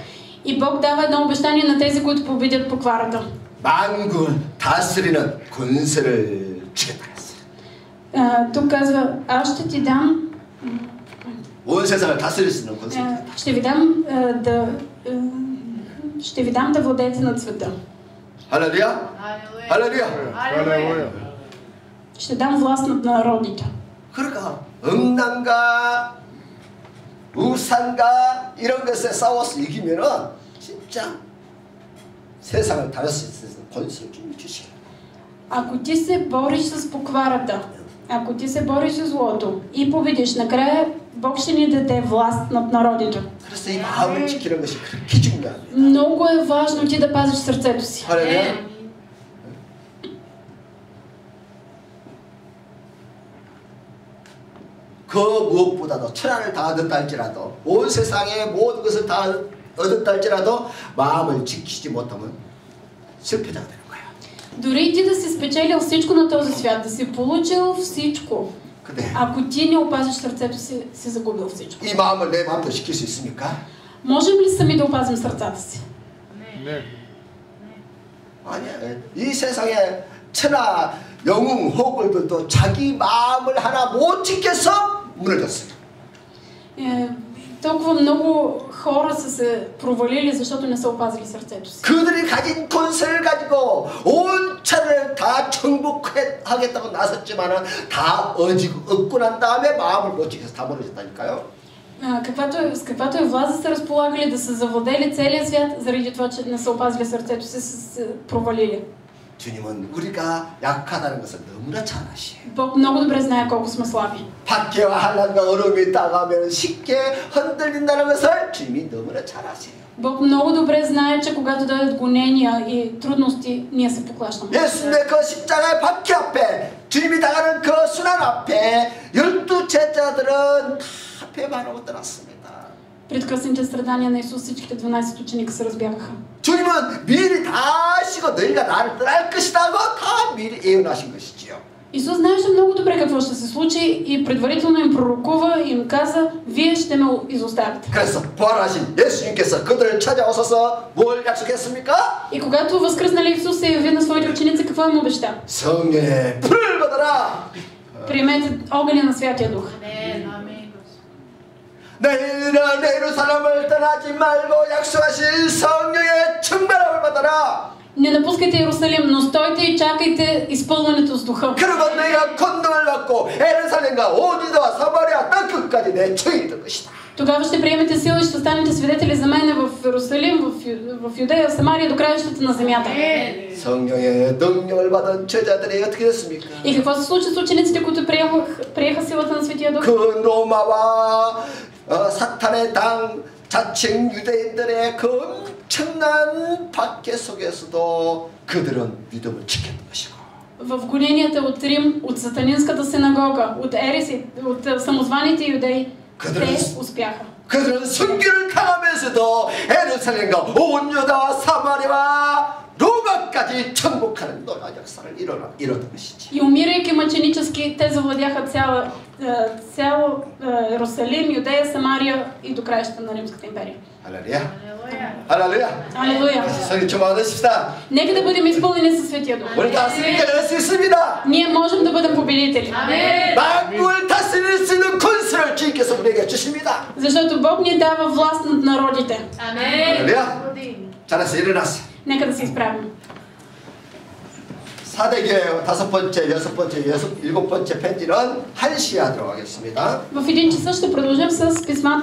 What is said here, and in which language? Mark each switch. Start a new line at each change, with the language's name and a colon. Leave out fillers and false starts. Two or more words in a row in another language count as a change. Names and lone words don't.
Bulgarian: И Бог дава едно обещание на тези, които победят покварата.
Korean: 만국을 다스리는 권세를 주겠다 했어요.
Bulgarian: Тук казва, аз ще ти дам,
Korean: 온 세상을 다스릴 수 있는 권세.
Bulgarian: ще ви дам да владеете над света.
Korean: 할렐루야. 할렐루야. 할렐루야.
Bulgarian: Ще дам власт над народите.
Korean: 그러니까 음란과 우상과 이런 것에 싸워서 이기면은 진짜 세상을 다룰 수 있는 권세를 주시고.
Bulgarian: Ако ти се бориш с покварата, ако ти се бориш с злото и победиш, накрая Бог ще ни даде власт над народите.
Korean: 그래서 이 마음을 지키는 것이 그렇게 중요합니다.
Bulgarian: Много е важно ти да пазиш сърцето си.
Korean: 할렐루야. 그 무엇보다도 천하를 다 얻었다 할지라도 온 세상의 모든 것을 다 얻었다 할지라도 마음을 지키지 못하면 실패자가 되는 거야.
Bulgarian: Дори и ти да си спечелил всичко на този свят, да си получил всичко, ако ти не опазиш сърцето си, си загубил всичко.
Korean: 이 마음을 내 마음대로 지킬 수 있습니까?
Bulgarian: Можем ли сами да опазим сърцата си?
Korean: 네. 아니야. 이 세상에 천하 영웅 호글들도 자기 마음을 하나 못 지켜서 무너졌어요.
Bulgarian: Толкова много хора са се провалили, защото не са опазили сърцето си.
Korean: 그들이 가진 권세를 가지고 온 천을 다 정복하겠다고 나섰지만은 다 얻고 난 다음에 마음을 못 지켜서 다 무너졌다니까요.
Bulgarian: С каквато е власт да са разполагали, да са завладели целия свят, заради това, че не са опазили сърцето си, са се провалили.
Korean: 주님은 우리가 약하다는 것을 너무나 잘 아시요.
Bulgarian: Бог много добре знае колко сме слаби.
Korean: 박해와 환난과 어려움이 다가오면 쉽게 흔들린다는 것을 주님이 너무나 잘 아세요.
Bulgarian: Бог много добре знае, че когато дойдат гонения и трудности, ние се поклащаме.
Korean: 예수님의 그 십자가의 박해 앞에 주님이 당하는 그 순환 앞에 12 제자들은 다 배반하고 떠났습니다.
Bulgarian: Пред кръстните страдания на Исус всичките 12 ученика се разбягаха.
Korean: 주님은 미리 다 아시고 너희가 나를 떠날 것이다 하고 다 미리 예언하신 것이지요.
Bulgarian: Исус знаеше много добре какво ще се случи и предварително им пророкува и им каза, вие ще ме изоставите.
Korean: 그래서 부활하신 예수님께서 그들을 찾아오셔서 뭘 약속했습니까?
Bulgarian: И когато възкръснали Исус се яви на своите ученици, какво им обеща?
Korean: 성령의 불을 받아라.
Bulgarian: Приемете огъня на Святия Дух.
Korean: 너희는 예루살렘을 떠나지 말고 약속하신 성령의 충만함을 받아라.
Bulgarian: Не напускайте Иерусалим, но стойте и чакайте изпълнението с Духа.
Korean: 그러면 너희가 권능을 받고 예루살렘과 온 유다와 사마리아 땅 끝까지 내 증인이 될 것이다.
Bulgarian: Тогава ще приемете сила и ще станете свидетели за мене в Иерусалим, в Юдея, в Самария, до краищата на земята.
Korean: 성령의 능력을 받은 제자들이 어떻게 됐습니까?
Bulgarian: И какво се случи с учениците, които приеха силата на Светия Дух?
Korean: 그 로마와 사탄의 당 자칭 유대인들의 그 엄청난 박해 속에서도 그들은 믿음을 지켰던 것이고.
Bulgarian: В гоненията от Рим, от сатанинската синагога, от ереси, от самозваните юдеи, Те успяха.
Korean: 그들은 순교를 당하면서도 예루살렘과 온 유다와 사마리아와 로마까지 정복하는 놀라운 역사를 이뤘던 것이지.
Bulgarian: И умирайки мъченически, те завладяха цял Иерусалим, Юдея, Самария и до краищата на Римската империя.
Korean: 할렐루야. 할렐루야.
Bulgarian: Алелуя!
Korean: 성령 충만하십시다.
Bulgarian: Нека да бъдем изпълнени със Светия Дух.
Korean: 우리 다스리게 될 수 있습니다.
Bulgarian: Ние можем да бъдем победители.
Korean: 만국을 다스릴 수 있는 권세를 주님께서 우리에게 주십니다.
Bulgarian: Защото Бог ни дава власт над народите.
Korean: 할렐루야. 잘했어, 일어났어.
Bulgarian: Нека да се изправим.
Korean: 사대교회 5번째, 6번째, 7번째 편지는 한시하도록 하겠습니다.
Bulgarian: В 1 часа ще продължим с писмата